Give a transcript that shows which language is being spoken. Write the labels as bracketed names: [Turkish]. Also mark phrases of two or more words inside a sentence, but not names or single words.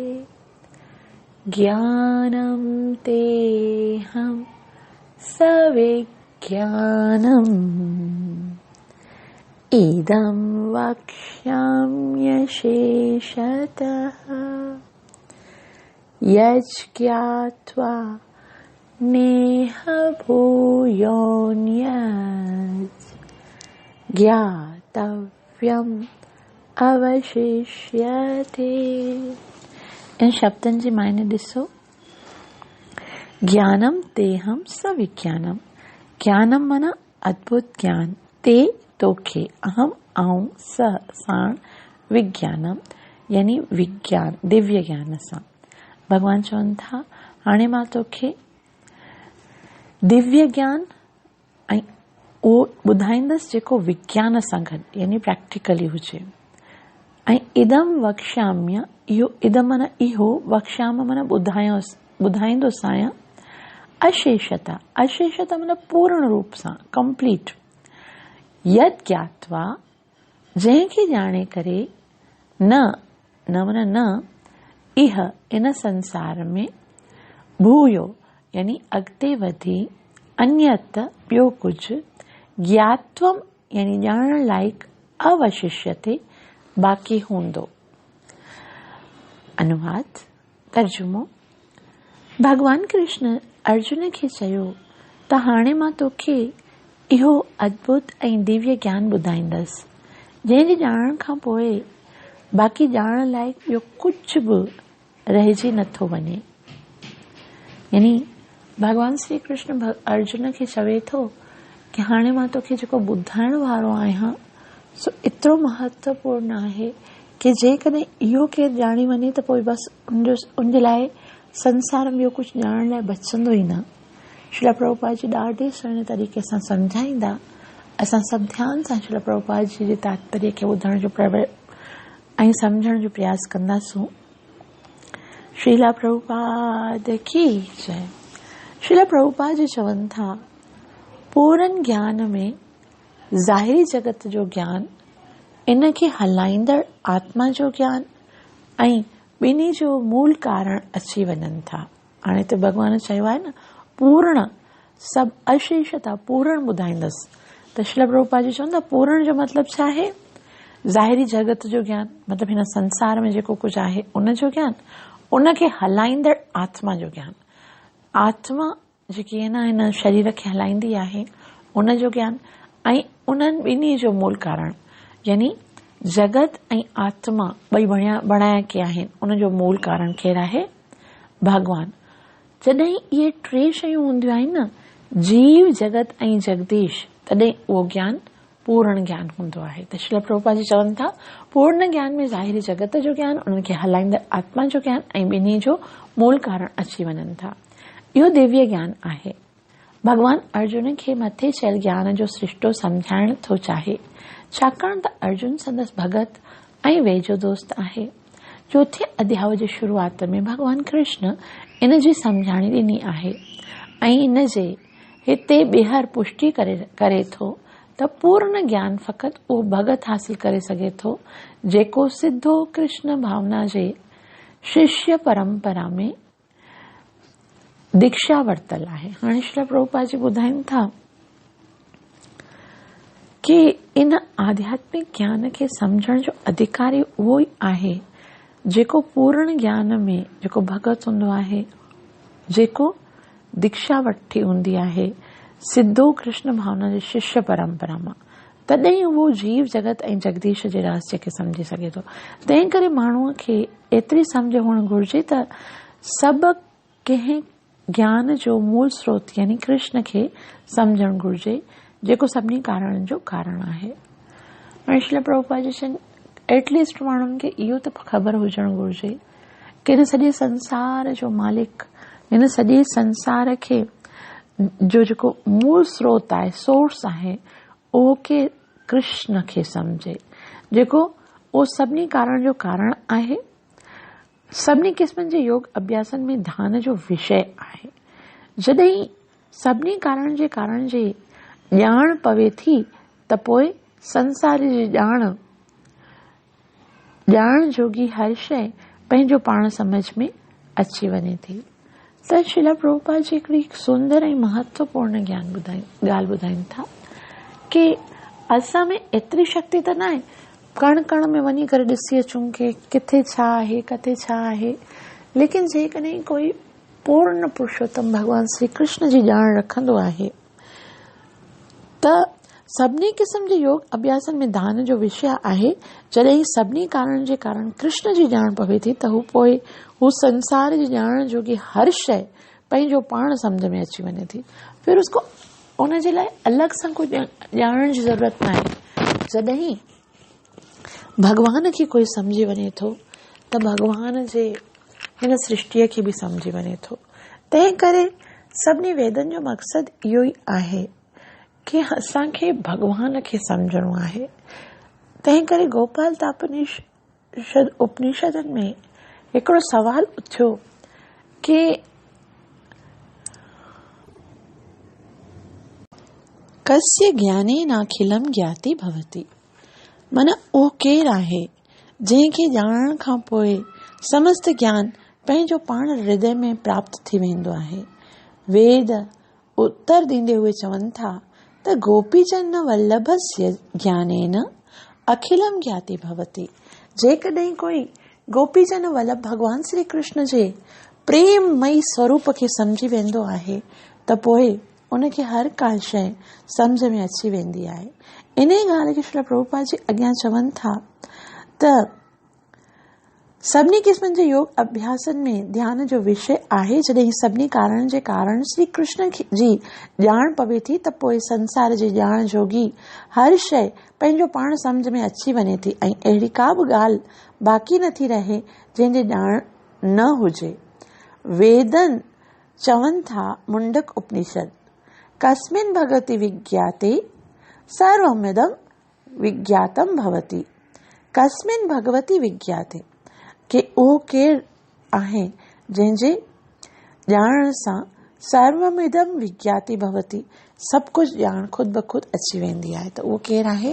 [Sanskrit] ज्ञानं तेहं सविज्ञानम् इदं वक्ष्याम्यशेषतः यज्ज्ञात्वा नेह भूयोऽन्यत् ज्ञातव्यम् अवशिष्यते। [Sindhi] इन शब्दनि जी मायने ॾिसो। [Sanskrit] ज्ञानम तेहम सविज्ञानम। [Sindhi] ज्ञानम माना अद्भुत ज्ञान, ते तोखे, अहम आऊं, स साण, विज्ञानम यानी विज्ञान, दिव्य ज्ञान सां। भगवान चवनि था हाणे मां तोखे दिव्य ज्ञान ऐं उहो ॿुधाईंदसि जेको विज्ञान सां गॾु यानी प्रैक्टिकली हुजे। ऐं [Sanskrit] इदम वक्ष्याम्य, [Sindhi] इहो इदम माना इहो, वक्ष्याम माना ॿुधाईंदोसि आहियां। अशेषता, अशेषता माना पूर्ण रूप सां, कंप्लीट। [Sanskrit] यद ज्ञात्वा, [Sindhi] जंहिंखे ॼाणे करे, न माना न, इह इन संसार में, भूयो यानी अॻिते वधी, अन्यत ॿियो कुझु, ज्ञात्वम यानी ॼाणण लाइक, अवशिष्यते बाक़ी हूंदो। अनुवाद तर्जुमो। भगवान कृष्ण अर्जुन खे चयो त हाणे मां तोखे इहो अद्भुत ऐं दिव्य ज्ञान ॿुधाईंदसि, जंहिंजे ॼाणण खां पोइ बाक़ी ॼाणण लाइक़ ॿियो कुझु बि रहिजी नथो वञे। यानी भगवान श्री कृष्ण अर्जुन खे चवे थो कि हाणे मां तोखे जेको ॿुधाइण वारो आहियां सो एतिरो महत्वपूर्ण आहे कि जेकॾहिं इहो केरु ॼाणी वञे त पोइ बसि उनजे लाइ संसार में ॿियो कुझु ॼाणण लाइ बचंदो ई न। श्रील प्रभुपाद जी ॾाढे सुहिणे तरीक़े सां सम्झाईंदा। असां सभु ध्यान सां श्रील प्रभुपाद जी जे तात्पर्य खे ॿुधण जो ऐं सम्झण जो प्रयास कंदासूं। श्रील प्रभुपाद की जय। श्रील प्रभुपाद जी चवनि था पूरन ज्ञान में ज़ाहिरी जगत जो ज्ञान, इन खे हलाईंदड़ आत्मा जो ज्ञान ऐं ॿिन्ही जो मूल कारण अची वञनि था। हाणे त भॻवान चयो आहे न पूर्ण, सभु अशेषता पूर्ण ॿुधाईंदसि। त श्रील प्रभुपाद जी चवंदा पूर्ण जो मतिलबु छा आहे? ज़ाहिरी जगत जो ज्ञान मतिलबु हिन संसार में जेको कुझु आहे उन जो ज्ञान, उनखे हलाईंदड़ आत्मा जो ज्ञान, आत्मा जेकी आहे न हिन शरीर खे हलाईंदी आहे उन जो ज्ञान, ऐं उन्हनि ॿिन्ही जो मूल कारण यानी जगत ऐं आत्मा ॿई बणाया के आहिनि, उन जो मूल कारण केरु आहे? भगवान। जॾहिं इहे टे शयूं हूंदियूं आहिनि न, जीव, जगत ऐं जगदीश, तॾहिं उहो ज्ञान पूर्ण ज्ञान हूंदो आहे। त श्रील प्रभुपाद जी चवनि था पूर्ण ज्ञान में ज़ाहिरी जगत जो ज्ञान, उन्हनि खे हलाईंदड़ आत्मा जो ज्ञान ऐं ॿिन्ही जो मूल कारण अची वञनि था। इहो दिव्य ज्ञान आहे। भगवान अर्जुन खे मथे चयल ज्ञान जो सृष्टो सम्झाइण थो चाहे, छाकाणि त अर्जुन संदसि भगत ऐं वेझो दोस्त आहे। चौथे अध्याय जी शुरूआत में भगवान कृष्ण इन जी सम्झाणी ॾिनी आहे ऐं इन जे हिते ॿीहर पुष्टि करे थो त पूर्ण ज्ञान फ़क़ति उहो भगत हासिल करे सघे थो जेको सिधो कृष्ण भावना जे शिष्य परंपरा में दीक्षा वरितल आहे। हाणे श्रील प्रभुपाद जी ॿुधाइनि था कि इन आध्यात्मिक ज्ञान खे सम्झण जो अधिकारी उहो ई आहे जेको पूर्ण ज्ञान में जेको भगत हूंदो आहे, जेको दीक्षा वठी हूंदी आहे सिद्धो कृष्ण भावना जे शिष्य परंपरा मां, तॾहिं उहो जीव, जगत ऐं जगदीश जे रहस्य खे सम्झी सघे थो। तंहिं करे माण्हूअ खे एतिरी सम्झ हुअणु घुरिजे त सभु कंहिं ज्ञान जो मूल स्रोत यानी कृष्ण खे सम्झणु घुरिजे जेको सभिनी कारणनि जो कारण आहे। ऐं श्रील प्रभुपाद जी चवनि एटलीस्ट माण्हुनि खे इहो त ख़बर हुजणु घुरिजे कि हिन सॼे संसार जो मालिक, हिन सॼे संसार खे जो जेको मूल स्रोत आहे, सोर्स आहे, उहो के कृष्ण खे सम्झे, जेको उहो सभिनी कारण जो कारण आहे। सभिनी क़िस्मनि जे योग अभ्यासनि में ध्यान जो विषय आहे। जॾहिं सभिनी कारण जे ॼाण पवे थी त पोइ संसार जी ॼाण जोगी हर शइ पंहिंजो पाण समझ में अची वञे थी। त श्रील प्रभुपाद जी हिकिड़ी सुंदर ऐं महत्वपूर्ण ॻाल्हि ॿुधाइनि था कि असां में एतिरी शक्ति त न आहे कण कण में वञी करे ॾिसी अचूं कि किथे छा आहे, किथे छा आहे, लेकिन जेकॾहिं कोई पूर्ण पुरुषोत्तम भगवान श्री कृष्ण जी ॼाण रखंदो आहे त सभिनी क़िस्म जे योग अभ्यासनि में ध्यान जो विषय आहे जॾहिं सभिनी कारण जे कारण कृष्ण जी ॼाण पवे थी त हू संसार जी ॼाण जो कि हर शइ पंहिंजो पाण सम्झ में अची वञे थी। [Hindi] फिर उसको [Sindhi] उन जे लाइ अलॻि सां कोई ॼाणण जी ज़रूरत न आहे। जॾहिं भॻवान खे कोई सम्झी वञे थो त भॻवान जे हिन सृष्टिअ खे बि सम्झी वञे थो। तंहिं करे सभिनी वेदनि जो मक़सदु इहो ई आहे कि असांखे भॻवान खे सम्झणो आहे। तंहिं करे गोपाल उपनिषदनि में हिकिड़ो सवाल उथियो कि [Sanskrit] कस्य ज्ञानेनाखिलं ज्ञाति भवति। [Sindhi] माना उहो केरु आहे जंहिंखे ॼाणण खां पोइ समस्त ज्ञान पंहिंजो पाण हृदय में प्राप्त थी वेंदो आहे। वेद उत्तर ॾींदे हुए चवनि था त [Sanskrit] गोपीजन वल्लभस्य ज्ञानेन अखिलम ज्ञाति भवति। [Sindhi] जेकॾहिं कोई गोपीजन वल्लभ भगवान श्री कृष्ण जे प्रेममयी स्वरूप खे सम्झी वेंदो आहे त पोइ उनखे हर का शइ सम्झ में अची वेंदी आहे। इन ॻाल्हि खे श्रील प्रभुपाद जी अॻियां चवनि था त सभिनी क़िस्मनि जे योग अभ्यासनि में ध्यान जो विषय आहे। जॾहिं सभिनी कारण जे कारण श्री कृष्ण जी ॼाण पवे थी त पोइ संसार जी ॼाण जोगी हर शइ पंहिंजो पाण सम्झ में अची वञे थी ऐं अहिड़ी का बि ॻाल्हि बाक़ी नथी रहे जंहिंजे ॼाण न हुजे। वेदन चवनि था मुंडक उपनिषद [Sanskrit] कस्मिन् भगवति विज्ञाते सर्वमिदं विज्ञातम भवति। कस्मिन् भगवति विज्ञाते [Sindhi] कि उहो केरु आहे जंहिंजे ॼाणण सां [Sanskrit] सर्वमिदं विज्ञाति भवति, [Sindhi] सभु कुझु ॼाण ख़ुदि ब ख़ुदि अची वेंदी आहे। त उहो केरु आहे?